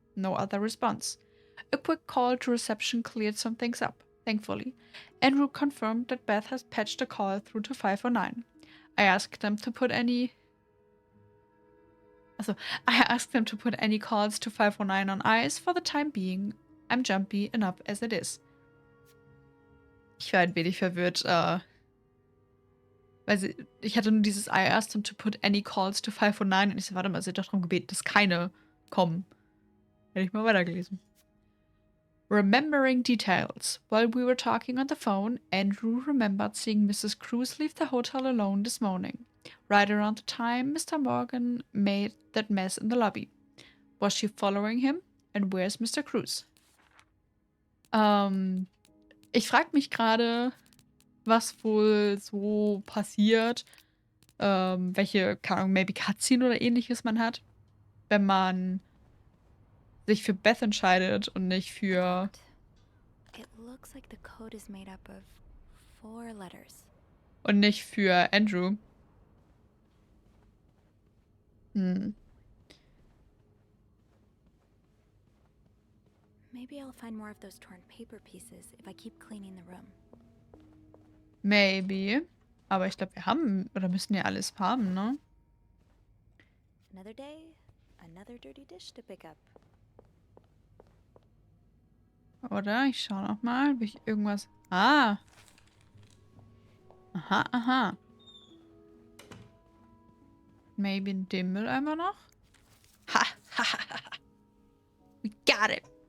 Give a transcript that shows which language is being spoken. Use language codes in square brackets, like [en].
[en] No other response. A quick call to reception cleared some things up, thankfully. Andrew confirmed that Beth has patched a call through to 509. I asked them to put any calls to 509 on ice for the time being. I'm jumpy enough as it is. [de] Ich war ein wenig verwirrt, weil ich hatte nur dieses [en] I asked them to put any calls to 509 [de] und ich so, warte mal, sie hat doch darum gebeten, dass keine kommen. Hätte ich mal weitergelesen. [en] Remembering details. While we were talking on the phone, Andrew remembered seeing Mrs. Cruz leave the hotel alone this morning, right around the time Mr. Morgan made that mess in the lobby. Was she following him? And where's Mr. Cruz? [de] Ich frage mich gerade, was wohl so passiert, welche, keine Ahnung, maybe Cutscene oder ähnliches man hat, wenn man sich für Beth entscheidet und nicht für... [en] It looks like the code is made up of 4 letters. [de] Und nicht für Andrew. [en] Maybe I'll find more of those torn paper pieces if I keep cleaning the room. Maybe. [de] Aber ich glaube, wir haben, oder müssen ja alles haben, ne? [en] Another day, another dirty dish to pick up. [de] Oder? Ich schau noch mal, ob ich irgendwas... Ah! Aha, aha. [en] Maybe [de] den Mülleimer noch? [en] Ha! Ha! Ha! Ha! We got it!